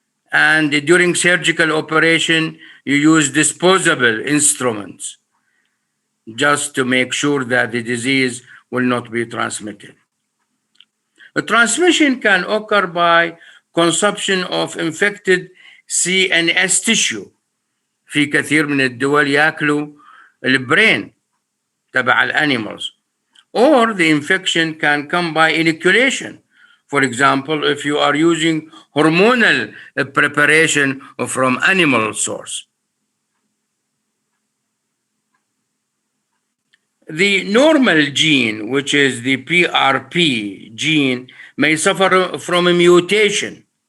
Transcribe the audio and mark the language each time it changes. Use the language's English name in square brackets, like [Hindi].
[English] And during surgical operation, you use disposable instruments just to make sure that the disease will not be transmitted. A transmission can occur by consumption of infected CNS tissue. [Arabic] في كثير من الدول ياكلوا البرين تبع الانيمالز. [English] Or the infection can come by inoculation. For example, if you are using hormonal preparation from animal source. The normal gene, which is the PRP gene, may suffer from a mutation.